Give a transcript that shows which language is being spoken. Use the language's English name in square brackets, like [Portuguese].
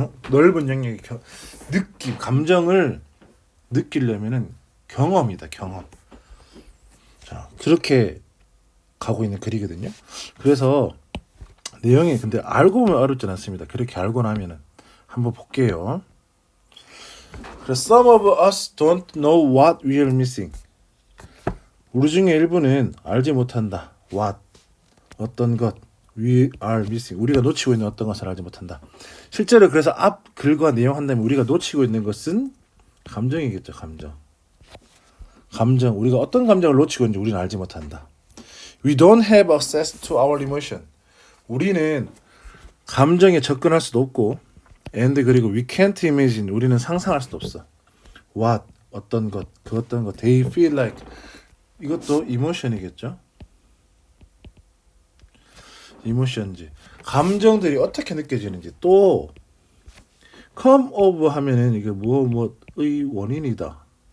[Korean] 넓은 영역의 감정을 느끼려면은 경험이다. 경험. 자, 그렇게 가고 있는 글이거든요. 그래서 내용이 근데 알고 보면 어렵진 않습니다. 그렇게 알고 나면은 한번 볼게요. [English] 그래서 some of us don't know what we are missing. [Korean] 우리 중에 일부는 알지 못한다. [English] what [Korean] 어떤 것 [English] we are missing. [Korean] 우리가 놓치고 있는 어떤 것을 알지 못한다. 실제로 그래서 앞 글과 내용 한다면 우리가 놓치고 있는 것은 감정이겠죠. 감정. 우리가 어떤 감정을 놓치고 있는지 우리는 알지 못한다. [English] We don't have access to our emotion. [Korean] 우리는 감정에 접근할 수도 없고 [English] and [Korean] 그리고 [English] we can't imagine. [Korean] 우리는 상상할 수도 없어. [English] what [Korean] 어떤 것, 그 어떤 것 [English] they feel like. [Korean] 이것도 emotion이겠죠. 이모션지 감정들이 어떻게 느껴지는지 또 [English] come of [Korean] 하면은 이게 뭐의 원인이다.